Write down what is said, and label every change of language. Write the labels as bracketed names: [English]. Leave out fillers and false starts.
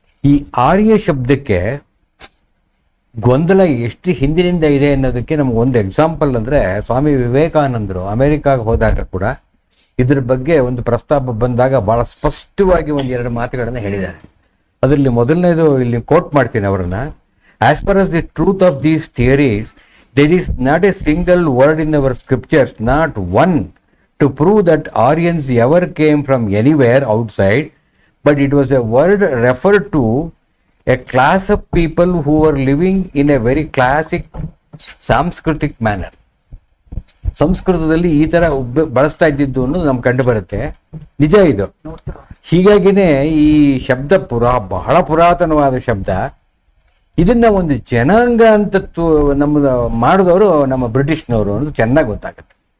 [Kannada] ಈ ಆರ್ಯ ಶಬ್ದಕ್ಕೆ ಗೊಂದಲ ಎಷ್ಟು ಹಿಂದಿನಿಂದ ಇದೆ ಅನ್ನೋದಕ್ಕೆ ನಮ್ಗೆ ಒಂದು ಎಕ್ಸಾಂಪಲ್ ಅಂದ್ರೆ ಸ್ವಾಮಿ ವಿವೇಕಾನಂದರು ಅಮೆರಿಕಾಗೆ ಹೋದಾಗ ಕೂಡ ಇದ್ರ ಬಗ್ಗೆ ಒಂದು ಪ್ರಸ್ತಾಪ ಬಂದಾಗ ಬಹಳ ಸ್ಪಷ್ಟವಾಗಿ ಒಂದೆರಡು ಮಾತುಗಳನ್ನು ಹೇಳಿದ್ದಾರೆ. ಅದರಲ್ಲಿ ಮೊದಲನೇದು ಇಲ್ಲಿ ಕೋಟ್ ಮಾಡ್ತೀನಿ ಅವರನ್ನ. [English] As for as the truth of these theories, there is not a single word in our scriptures, not one, to prove that Aryans ever came from anywhere outside, but it was a word referred to a class of people who were living in a very classic ಸಾಂಸ್ಕೃತಿಕ್ manner. [Kannada] ಸಂಸ್ಕೃತದಲ್ಲಿ ಈ ತರ ಬಳಸ್ತಾ ಇದ್ದಿದ್ದು ಅನ್ನೋದು ನಮ್ಗೆ ಕಂಡು ಬರುತ್ತೆ. ನಿಜ ಇದು. ಹೀಗಾಗಿನೇ ಈ ಶಬ್ದ ಬಹಳ ಪುರಾತನವಾದ ಶಬ್ದ. ಇದನ್ನ ಒಂದು ಜನಾಂಗ ಅಂತ ನಮ್ಮ ಮಾಡಿದವರು ನಮ್ಮ ಬ್ರಿಟಿಷ್ನವರು ಅನ್ನೋದು ಚೆನ್ನಾಗಿ ಗೊತ್ತಾಗುತ್ತೆ.